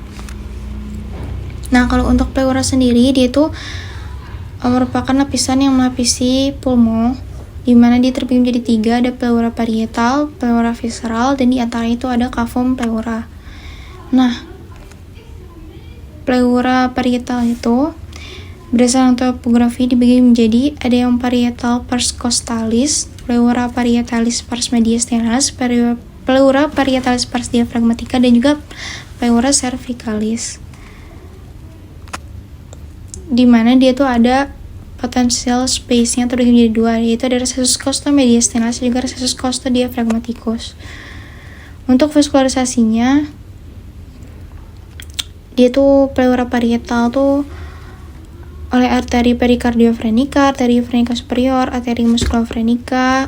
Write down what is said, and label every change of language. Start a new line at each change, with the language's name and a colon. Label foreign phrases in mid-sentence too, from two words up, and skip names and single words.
Indonesian: Nah, kalau untuk pleura sendiri, dia itu merupakan lapisan yang melapisi pulmo, di mana dia terbagi menjadi 3, ada pleura parietal, pleura visceral, dan di antara itu ada cavum pleura. Nah, pleura parietal itu berdasarkan topografi dibagi menjadi ada yang
Latin: parietal pars costalis, pleura parietalis pars mediastalis, pleura parietalis pars diaphragmatica,
Indonesian: dan juga
Latin: pleura cervicalis,
Indonesian: di mana dia tuh ada
English: potential space-
Indonesian: nya terbagi menjadi 2, yaitu ada
Latin: recessus costo-mediastalis
Indonesian: dan juga
Latin: recessus costo-diaphragmaticus.
Indonesian: Untuk vaskularisasinya, dia tuh pleura parietal tuh oleh arteri pericardiofrenica, arteri frenica superior, arteri musculofrenica.